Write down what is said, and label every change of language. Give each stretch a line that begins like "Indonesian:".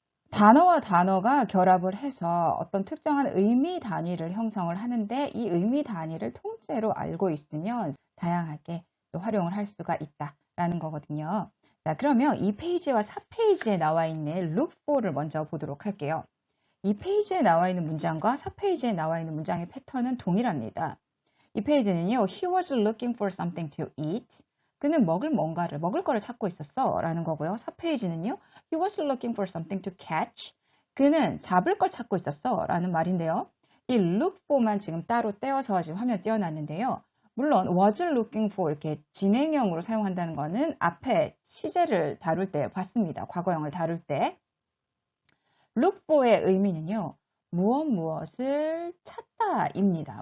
Korean: 단어와 단어가 결합을 해서 어떤 특정한 의미 단위를 형성을 하는데 이 의미 단위를 통째로 알고 있으면 다양하게 또 활용을 할 수가 있다라는 거거든요. 자, 그러면 이 페이지와 4페이지에 나와 있는 look for를 먼저 보도록 할게요. 이 페이지에 나와 있는 문장과 4페이지에 나와 있는 문장의 패턴은 동일합니다. 이 페이지는요,
English: he was looking for something to eat.
Korean: 그는 먹을 거를 찾고 있었어 라는 거고요. 4페이지는요,
English: he was looking for something to catch.
Korean: 그는 잡을 걸 찾고 있었어 라는 말인데요. 이 look for만 지금 따로 떼어서 지금 화면에 띄워놨는데요. 물론 was looking for 이렇게 진행형으로 사용한다는 거는 앞에 시제를 다룰 때 봤습니다. 과거형을 다룰 때. look for의 의미는요. 무엇을 찾다입니다.